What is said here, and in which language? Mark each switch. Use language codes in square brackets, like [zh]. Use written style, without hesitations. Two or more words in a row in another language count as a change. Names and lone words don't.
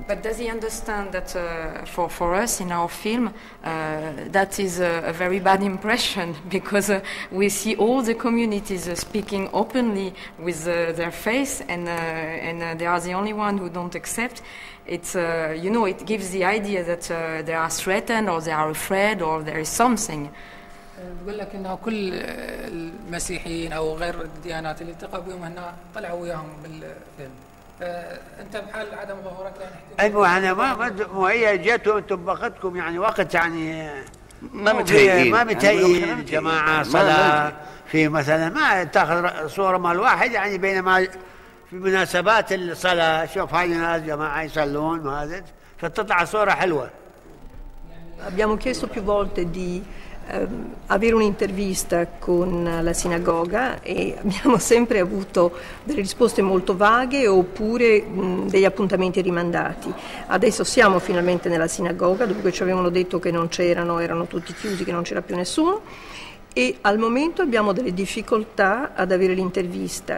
[en] But does he understand that for us in our film, that is a very bad impression, because we see all the communities speaking openly with their faith, and they are the only one who don't accept. It's it gives the idea that they are threatened or they are afraid or there is something. [ar] بقول لك انه كل المسيحيين او غير الديانات اللي التقوا بهم هنا طلعوا وياهم بالفيلم. انت بحال عدم ظهورك يعني ايوه انا ما هي جيتوا انتم باخذكم يعني وقت يعني ما متهيئين جماعه صلاه في مثلا ما تاخذ صوره مال واحد يعني، بينما في مناسبات الصلاه شوف هاي الناس جماعه يصلون وهذا فتطلع صوره حلوه. [it] Abbiamo chiesto più volte di avere un'intervista con la sinagoga e abbiamo sempre avuto delle risposte molto vaghe oppure degli appuntamenti rimandati. Adesso siamo finalmente nella sinagoga, dove ci avevano detto che non c'erano, erano tutti chiusi, che non c'era più nessuno, e al momento abbiamo delle difficoltà ad avere l'intervista.